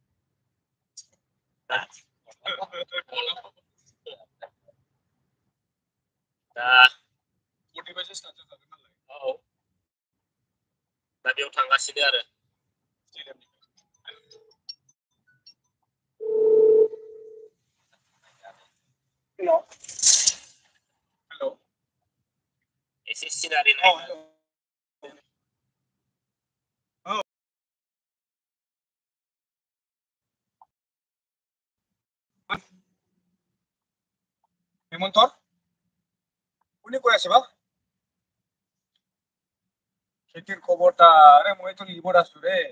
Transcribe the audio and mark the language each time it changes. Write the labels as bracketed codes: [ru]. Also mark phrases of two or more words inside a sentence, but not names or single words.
[brx] दा औ दा बेयाव थांगासिनो आरो एसे सिनारि नायनो [as] হেমন্তৰ কোনে কৈ আছে বা খেতিৰ খবৰটা আৰে মইতো লিভত আছো ৰে।